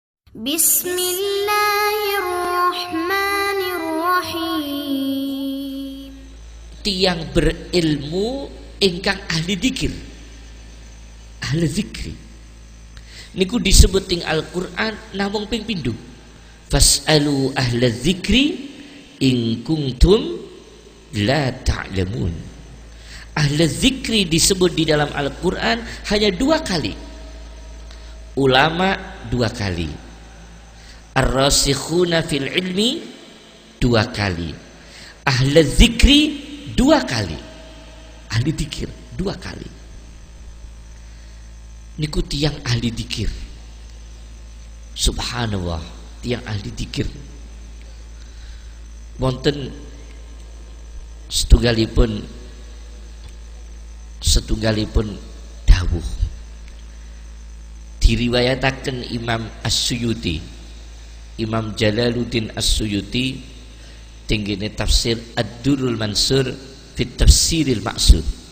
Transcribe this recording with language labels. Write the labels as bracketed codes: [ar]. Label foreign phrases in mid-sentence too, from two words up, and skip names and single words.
[ar] بسم الله الرحمن الرحيم. [jv] Tiang berilmu ingkang ahli dzikir, ahli zikri niku disebut ing Al-Qur'an namung ping pindho. [ar] فاسألوا أهل الذكر إن كنتم لا تعلمون. [id] Ahli zikri disebut di dalam Al-Qur'an hanya 2 kali. Ulama 2 kali. [ar] الراسخون في العلم 2 kali. [id] Ahli zikri 2 kali. Ahli dzikir 2 kali. [jv] Niku tiang ahli dzikir. Subhanallah, tiang ahli dzikir. Wonten setunggalipun dawuh diriwayataken Imam As-Suyuti, Imam Jalaluddin As-Suyuti tinggine tafsir Ad-Durrul Mansur fit Tafsiril Ma'sur.